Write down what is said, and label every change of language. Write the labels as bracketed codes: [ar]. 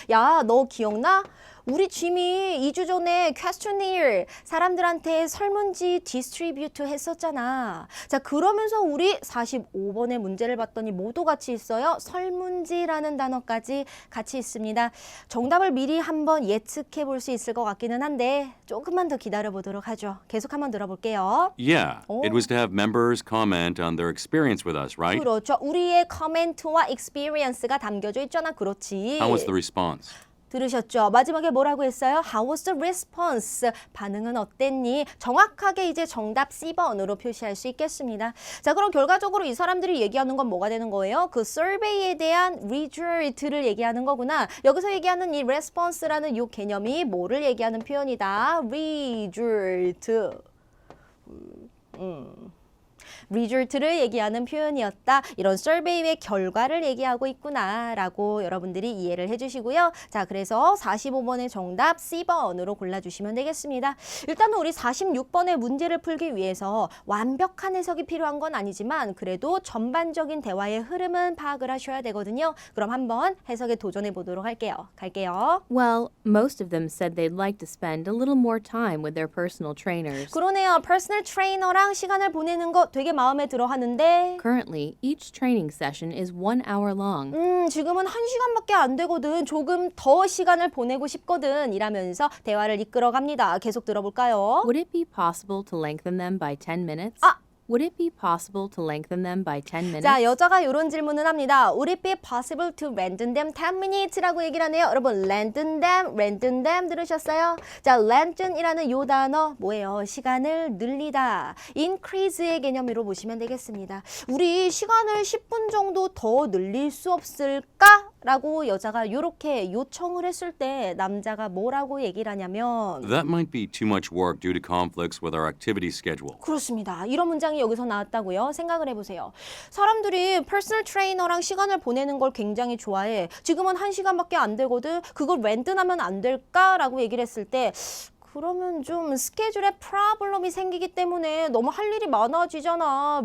[ko] 야, 너 기억나? 우리 gym이 2주 전에 questionnaire 사람들한테 설문지 디스트리뷰트 했었잖아. 자, 그러면서 우리 45번의 문제를 봤더니 모두 같이 있어요. 설문지라는 단어까지 같이 있습니다. 정답을 미리 한번 예측해 볼 수 있을 것 같기는 한데 조금만 더 기다려 보도록 하죠. 계속 한번 들어볼게요. [en] Yeah, Oh. it was to have members comment on their experience with us, right? [ko] 그렇죠. 우리의 커멘트와 experience가 담겨져 있잖아. 그렇지. [en] How was the response? [ko] 들으셨죠? 마지막에 뭐라고 했어요? [en] How was the response? [ko] 반응은 어땠니? 정확하게 이제 정답 C번으로 표시할 수 있겠습니다. 자, 그럼 결과적으로 이 사람들이 얘기하는 건 뭐가 되는 거예요? 그 survey에 대한 result를 얘기하는 거구나. 여기서 얘기하는 이 response라는 이 개념이 뭐를 얘기하는 표현이다? [en] result. [ko] result를 얘기하는 표현이었다. 이런 서베이의 결과를 얘기하고 있구나라고 여러분들이 이해를 해주시고요. 자, 그래서 45번의 정답 C번으로 골라주시면 되겠습니다. 일단은 우리 46번의 문제를 풀기 위해서 완벽한 해석이 필요한 건 아니지만 그래도 전반적인 대화의 흐름은 파악을 하셔야 되거든요. 그럼 한번 해석에 도전해 보도록 할게요. 갈게요. [en] Well, most of them said they'd like to spend a little more time with their personal trainers. [ko] 그러네요. 퍼스널 트레이너랑 시간을 보내는 거 되게 마음에 들어 하는데 [en] Currently, each training session is 1 hour long. [ko] 지금은 1시간밖에 안 되거든. 조금 더 시간을 보내고 싶거든. 이라면서 대화를 이끌어 갑니다. 계속 들어볼까요? [en] Would it be possible to lengthen them by 10 minutes? 아! Would it be possible to lengthen them by 10 minutes? [ko] 자, 여자가 이런 질문을 합니다. [en] Would it be possible to lengthen them 10 minutes라고 [ko] 얘기를 하네요. 여러분, [en] lengthen them [ko] 들으셨어요? 자, lengthen이라는 요 단어 뭐예요? 시간을 늘리다. increase의 개념으로 보시면 되겠습니다. 우리 시간을 10분 정도 더 늘릴 수 없을까? 라고 여자가 이렇게 요청을 했을 때 남자가 뭐라고 얘기를 하냐면 [en] That might be too much work due to conflicts with our activity schedule. [ko] 그렇습니다. 이런 문장이 여기서 나왔다고요. 생각을 해보세요. 사람들이 퍼스널 트레이너랑 시간을 보내는 걸 굉장히 좋아해. 지금은 1시간밖에 안 되거든. 그걸 렌트하면 안 될까라고 얘기를 했을 때 그러면 좀 스케줄에 프로블럼이 생기기 때문에 너무 할 일이 많아지잖아.